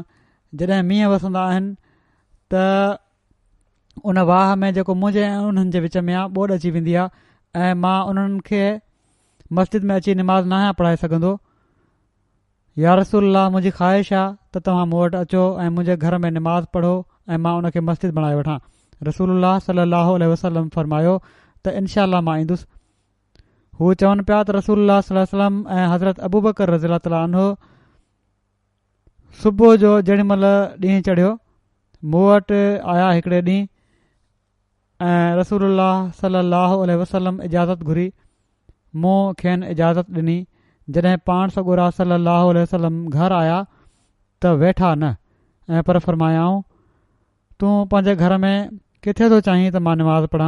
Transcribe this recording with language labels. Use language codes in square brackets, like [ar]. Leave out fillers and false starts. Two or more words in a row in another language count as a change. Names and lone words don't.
[sd] जॾहिं मींहं वसंदा आहिनि त उन वाह में जेको मुंहिंजे ऐं उन्हनि जे विच में आहे ॿोॾि अची वेंदी आहे ऐं मां उन्हनि खे मस्जिद में अची निमाज़ न आहियां पढ़ाए सघंदो। या रसूलुल्लाह, मुंहिंजी ख़्वाहिश आहे त तव्हां मूं वटि अचो ऐं मुंहिंजे घर में निमाज़ पढ़ो ऐं मां उन खे मस्जिद बणाए वठां। रसूलुल्लाह [ar] صلى الله عليه وسلم [sd] फरमायो त इनशा मां ईंदुसि। हू चवनि पिया त रसूलुल्लाह [ar] صلى الله عليه وسلم [sd] ऐं हज़रत अबू बकर [ar] رضي الله تعالى عنه [sd] सुबुह जो जेॾीमहिल ॾींहुं चढ़ियो मूं वटि आया हिकिड़े ॾींहुं ऐं रसूलुल्लाह [ar] صلى الله عليه وسلم [sd] इजाज़त घुरी। मूं खेनि इजाज़त ॾिनी। जॾहिं पाण सॻोरा [ar] صلى الله عليه وسلم [sd] घर आया त वेठा न ऐं पर फरमायाऊं, तूं पंहिंजे घर में किथे थो चाहीं त मां निमाज़ पढ़ां?